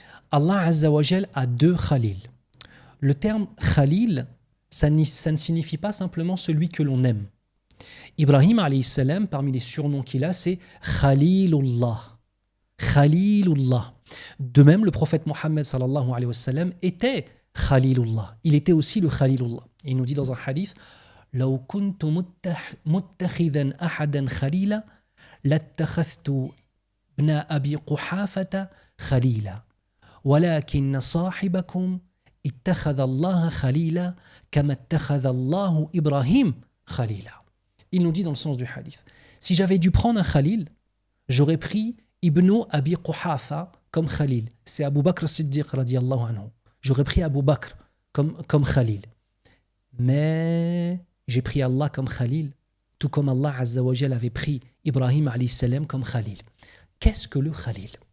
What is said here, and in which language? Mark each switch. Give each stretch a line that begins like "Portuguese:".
French: Allah Azza wa Jal a deux Khalil. Le terme Khalil, ça ne signifie pas simplement celui que l'on aime. Ibrahim alayhi salam, parmi les surnoms qu'il a, c'est Khalilullah. Khalilullah. De même, le prophète Mohammed sallallahu alayhi wa sallam était Khalilullah. Il était aussi le Khalilullah. Et il nous dit dans un hadith,
Arabic: لو كنت متخذا أحدا خليلا لاتخذت ابن أبي قحافة خليلا ولكن صاحبكم اتخذ الله خليلا كما اتخذ الله إبراهيم خليلا.
French: Il nous dit dans le sens du hadith, si j'avais dû prendre un Khalil, j'aurais pris Ibn Abi Quhafa comme Khalil. C'est Abu Bakr Siddiq radiyallahu anhu. J'aurais pris Abu Bakr comme Khalil. Mais j'ai pris Allah comme Khalil, tout comme Allah Azza wa Jal avait pris Ibrahim alayhi salam comme Khalil. Qu'est-ce que le Khalil?